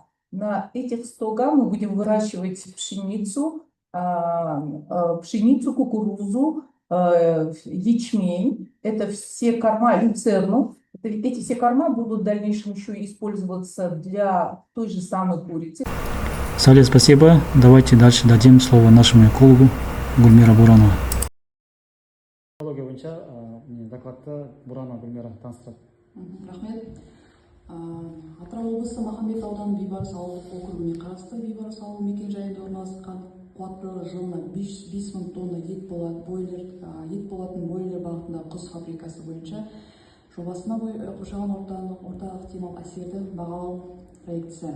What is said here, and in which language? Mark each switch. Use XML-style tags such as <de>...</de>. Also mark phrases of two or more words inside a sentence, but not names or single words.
<ru>На этих 100 га мы будем выращивать пшеницу, кукурузу, ячмень. Это все корма, люцерну. Эти все корма будут в дальнейшем еще использоваться для той же самой курицы. Сале, спасибо. Давайте дальше дадим слово нашему экологу Гульмира Буранова.</ru> <kk>Экология бойынша докладты Буранова Гульмира таныстырады. Рахмет. Атырау облысы Махамбет ауданы Бейбарыс ауылдық округіне қарасты Бейбарыс ауыл мекенжайында орналасқан қуаттылығы жылына 5 мың тонна ет болатын бойлер бағытындағы құс фабрикасы бойынша жобасына қоршаған ортаға ықтимал әсерді бағалау проектісі.</kk>